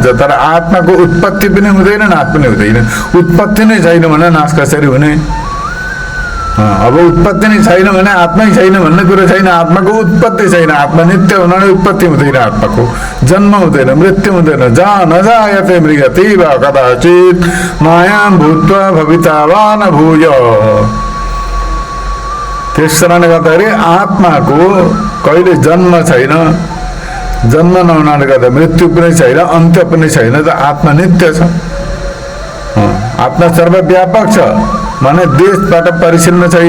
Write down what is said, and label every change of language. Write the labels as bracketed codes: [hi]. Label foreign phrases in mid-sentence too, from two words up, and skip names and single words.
[ne] तर आत्माको उत्पत्ति पनि हुँदैन, नाश पनि हुँदैन। उत्पत्ति नै छैन भने नाश कसरी हुने? अब उत्पत्ति नै छैन भने आत्मै छैन भन्ने कुरो छैन। आत्माको उत्पत्ति छैन। आत्मा नित्य हुनाले उत्पत्ति हुँदैन, आत्माको जन्म हुँदैन, मृत्यु हुँदैन। [sa] जहाँ नजायते मृगति वा कदाचित मायां भूत्वा भविता वा न भूय। [ne] त्यस कारणले गर्दाखेरि आत्माको कहिले जन्म छैन, जन्म नहुनाले गर्दा मृत्यु पनि छैन, अन्त्य पनि छैन। त आत्मा नित्य छ। आत्मा सर्वव्यापक छ माने देशबाट परिचिन्न छैन।